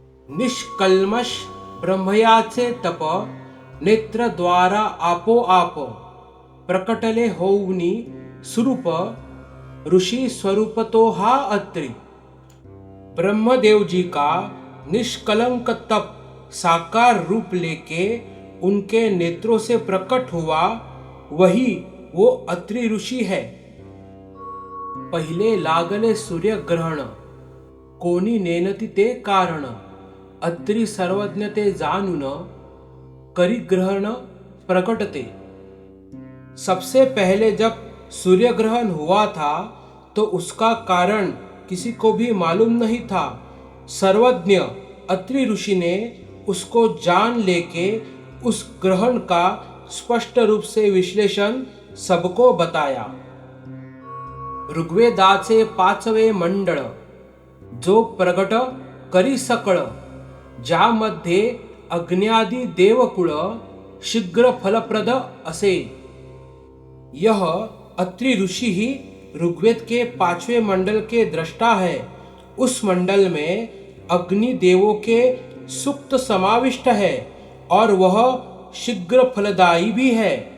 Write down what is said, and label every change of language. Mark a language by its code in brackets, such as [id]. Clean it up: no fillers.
[mr] निष्कल्मष ब्रह्मयाचे तप, नेत्र द्वारा आपोआप प्रकटले होऊनी स्वरूप, ऋषि स्वरूप तो हा अत्रि। [hi] ब्रह्मदेव जी का निष्कलंक तप साकार रूप लेके उनके नेत्रों से प्रकट हुआ, वही वो अत्रि ऋषि है। [mr] पहिले लागले सूर्यग्रहण, कोणी नेनती ते कारण, अत्री सर्वज्ञ ते जाणून, करी ग्रहण प्रकटते। [hi] सबसे पहले जब सूर्य ग्रहण हुआ था तो उसका कारण किसी को भी मालूम नहीं था। सर्वज्ञ अत्रि ऋषि ने उसको जान लेके उस ग्रहण का स्पष्ट रूप से विश्लेषण सबको बताया। [mr] ऋग्वेदाचे 5वे मंडळ, जो प्रगट करी सकळ, ज्यामध्ये अग्न्यादि देवकुळ शीघ्र फलप्रद असे। [hi] यह अत्रि ऋषि ही ऋग्वेद के 5वें मंडल के दृष्टा है। उस मंडल में अग्नि देवों के सूक्त समाविष्ट है और वह शीघ्र फलदायी भी है।